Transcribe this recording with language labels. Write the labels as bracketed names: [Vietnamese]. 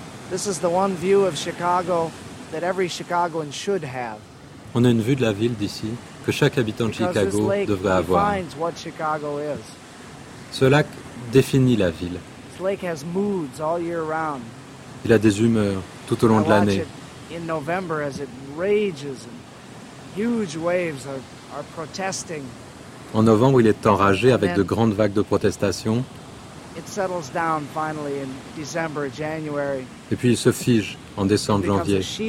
[English] This is the one view of Chicago that every Chicagoan should have. [French] On a une vue de la ville d'ici que chaque habitant de Chicago devrait avoir. [English] Because this lake defines what Chicago is. [French] Ce lac définit la ville. [English] This lake has moods all year round. [French] Il a des humeurs tout au long de l'année. [English] In November as it rages and huge waves are protesting. [French] En novembre, il est enragé avec de grandes vagues de protestation. [English] It settles down finally in December, January. [French] Et puis il se fige en décembre, janvier.